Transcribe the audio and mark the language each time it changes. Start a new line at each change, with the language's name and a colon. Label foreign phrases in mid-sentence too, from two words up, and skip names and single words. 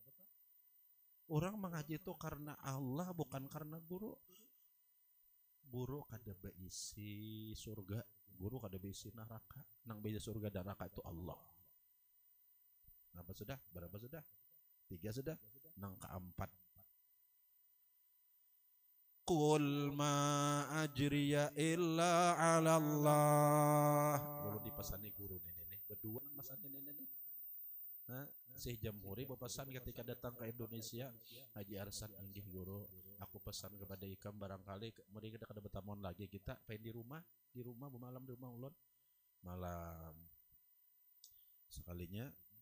Banjar: Orang mengaji itu karena Allah bukan karena guru. Guru kada beisi surga, guru kada beisi neraka. Nang beisi surga dan neraka itu Allah. Berapa sudah? Berapa sudah? 3 sudah. Nang keempat.
Arabic: قل ما أجري إلا على الله.
Banjar: Guru dipasani guru nenek berdua nang masani nenek. Syekh Jamhuri berpesan ketika datang ke Indonesia, Haji Arsan inggih guru, aku pesan kepada ikam barangkali mereka kada bertamuan lagi kita pengen di rumah bermalam di rumah ulun malam sekalinya